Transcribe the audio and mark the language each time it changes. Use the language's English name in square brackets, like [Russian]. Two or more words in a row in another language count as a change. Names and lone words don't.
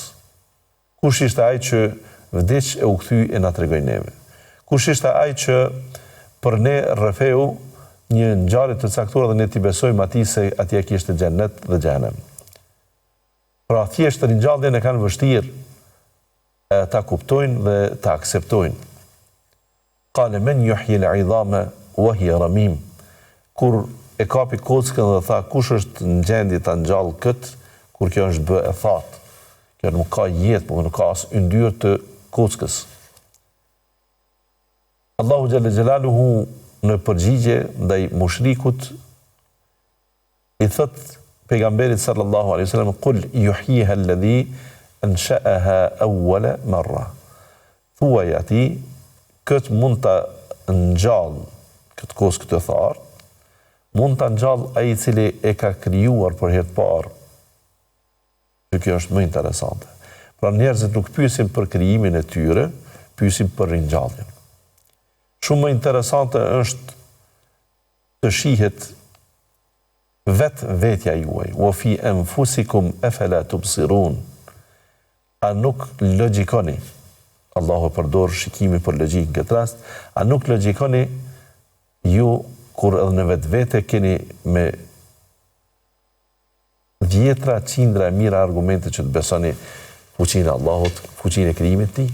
[Albanian] Kush ishte ai që vdiq e u kthy e na tregoi neve? Kush ishte ai që për ne rrefeu një ngjarje të caktuar dhe ne t'i besojmë atij se atje kishte xhenet dhe xhenem? Pra thjesht ringjalljen e kanë vështirë ta kuptojnë dhe ta akseptojnë. [Arabic] قال من يحيي العظام وهي رميم. [Albanian] Kur e kapi kockën dhe tha kush është në gjendje ta ngjall kët, kur kjo është bë e thatë. Kjo nuk ka jetë, nuk ka as yndyrë të kockës. Allahu [Arabic] جل جلاله [Albanian] në përgjigje ndaj mushrikut i thot pejgamberit [Arabic] صلى الله عليه وسلم, قل يحييها الذي أنشأها أول مرة. [Albanian] Thuaj atij, kët mund ta ngjall këtë kockë të tharë, mund ta ngjall ai i cili e ka krijuar për herë të parë. Kjo është më interesante. Pra njerëzit nuk pyesin për krijimin e tyre, pyesin për ringjalljen. Shumë më interesante është të shihet vetja juaj, [Arabic] وفي أنفسكم أفلا تبصرون. [Albanian] A nuk logjikoni? Allahu përdor shikimin për logjikën këtë rast. A nuk logjikoni ju kur edhe në vetvete keni me dhjetra, qindra e mira argumente që të besoni fuqinë e Allahut, fuqinë e krijimit të tij?